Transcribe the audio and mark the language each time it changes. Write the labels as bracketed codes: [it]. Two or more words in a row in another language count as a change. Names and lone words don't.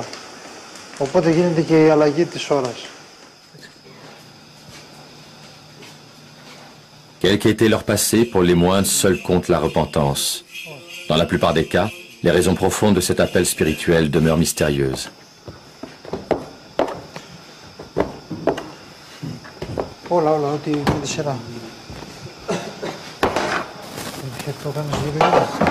[el] Οπότε γίνεται και η αλλαγή της ώρας. [fr] Quel qu'ait leur passé, pour les moines, seul compte la repentance. Dans la plupart des cas, les raisons profondes de cet appel spirituel demeurent mystérieuses. [el] Όλα, ό,τι με τη σειρά. Το κάνεις γύρω.